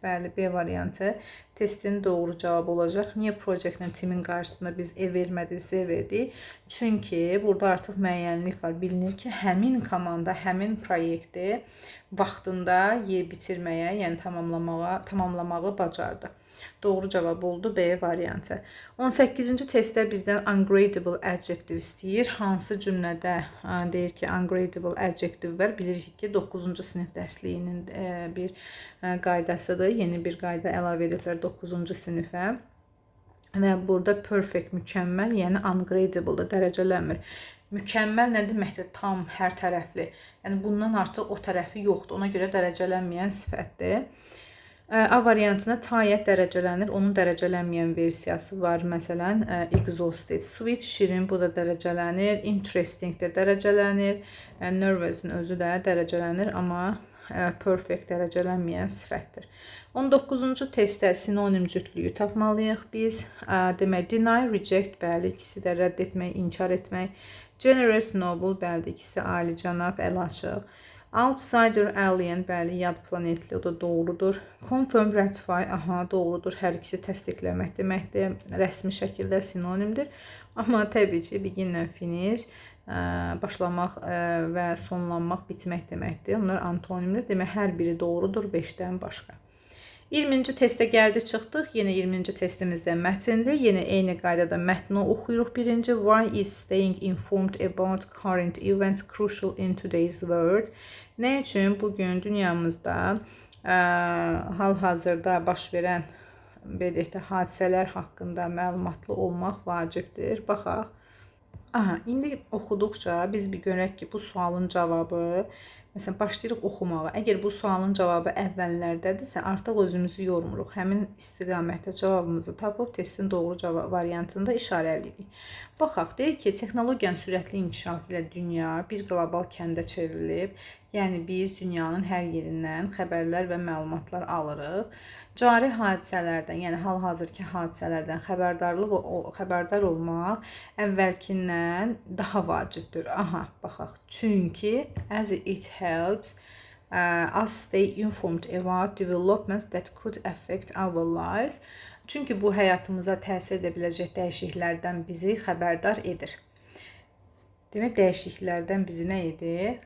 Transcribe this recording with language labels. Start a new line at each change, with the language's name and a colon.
Azerbaijani: Bəli, B variantı testin doğru cavabı olacaq. Niyə projectlə timin qarşısında biz E vermədik, Z verdik? Çünki burada artıq müəyyənlik var. Bilinir ki, həmin komanda, həmin proyekti vaxtında bitirməyə, yəni tamamlamağı bacardı. Doğru cavab oldu B variantı. 18-ci testdə bizdən
English: ungradable adjective
Azerbaijani: istəyir. Hansı cümlədə deyir ki,
English: ungradable adjective
Azerbaijani: var? Bilirik ki, 9-cu sinif dərsliyinin bir qaydasıdır. Yeni bir qayda əlavə ediblər 9-cu sinifə. Və burada perfect, mükəmməl, yəni ungradable-dır, dərəcələnmir. Mükəmməl nə deməkdir? Tam, hər tərəfli. Yəni bundan artıq o tərəfi yoxdur. Ona görə dərəcələnməyən sifətdir. A variantına tayət dərəcələnir. Onun dərəcələnməyən versiyası var. Məsələn, exhausted, sweet, şirin, bu da dərəcələnir. Interesting də dərəcələnir. Nervous-in özü də dərəcələnir, amma perfect dərəcələnməyən sifətdir. 19-cu testdə sinonim cütlüyü tapmalıyıq biz. Demək, deny, reject, bəli, ikisi də rədd etmək, inkar etmək. Generous, noble, bəli, ikisi alicənab, əl-açıq. Outsider, alien, bəli, yad planetli, o da doğrudur. Confirm, ratify, aha, doğrudur. Hər ikisi təsdiqləmək deməkdir. Rəsmi şəkildə sinonimdir. Amma təbii ki,
English: begin and finish,
Azerbaijani: başlamaq və sonlanmaq, bitmək deməkdir. Onlar antonimdir. Demək, hər biri doğrudur 5-dən başqa. 20-ci testə gəldi, çıxdıq. Yenə 20-ci testimizdə mətindir. Yenə eyni qaydada mətni oxuyuruq.
English: Birinci, why is staying informed about current events crucial in today's world?
Azerbaijani: Nə üçün bugün dünyamızda hal-hazırda baş verən hadisələr haqqında məlumatlı olmaq vacibdir? Baxaq. Aha, indi oxuduqca biz bir görək ki, bu sualın cavabı, məsələn, başlayırıq oxumağa. Əgər bu sualın cavabı əvvəllərdədirsə, artıq özümüzü yormuruq. Həmin istiqamətdə cavabımızı tapıb testin doğru cavab variantında işarələyirik. Baxaq, deyir ki, texnologiyanın sürətli inkişafı ilə dünya bir qlobal kəndə çevrilib. Yəni, biz dünyanın hər yerindən xəbərlər və məlumatlar alırıq. Cari hadisələrdən, yəni hal-hazırki hadisələrdən xəbərdar olmaq əvvəlkindən daha vacibdir. Aha, baxaq.
English: Çünki as it helps us stay informed about developments that could affect our lives.
Azerbaijani: Çünki bu həyatımıza təsir edə biləcək dəyişikliklərdən bizi xəbərdar edir. Demək, dəyişikliklərdən bizi nə edir?